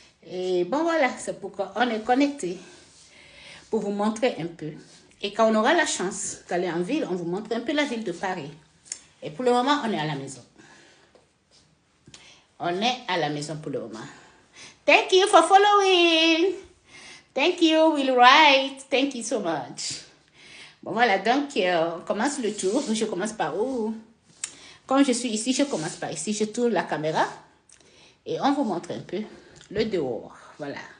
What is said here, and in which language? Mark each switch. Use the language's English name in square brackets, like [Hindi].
[French] Et bon, voilà, c'est pourquoi on est connecté pour vous montrer un peu. Et quand on aura la chance d'aller en ville, on vous montre un peu la ville de Paris. Et pour le moment, on est à la maison. On est à la maison pour le moment. [English] Thank you for following. Thank you, Will Wright. Thank you so much. [French] Bon, voilà, donc, on commence le tour. Je commence par où? Comme je suis ici, je commence par ici. Je tourne la caméra et on vous montre un peu le dehors. Voilà.